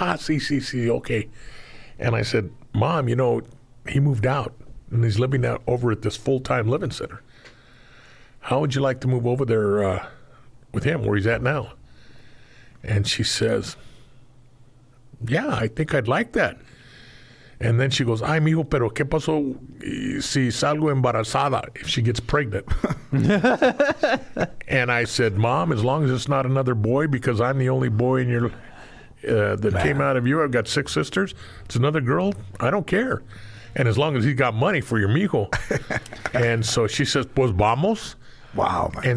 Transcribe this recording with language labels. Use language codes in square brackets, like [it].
[en] See, okay. And I said, Mom, you know, he moved out, and he's living out over at this full-time living center. How would you like to move over there with him, where he's at now? And she says, yeah, I think I'd like that. And then she goes, [es] ay, mijo, pero ¿qué pasó si salgo embarazada, [en] if she gets pregnant? And I said, Mom, as long as it's not another boy, because I'm the only boy in your that came out of you. I've got 6 sisters. It's another girl. I don't care. And as long as he's got money for your mijo. And so she says, [es] pues vamos. [en] Wow, man.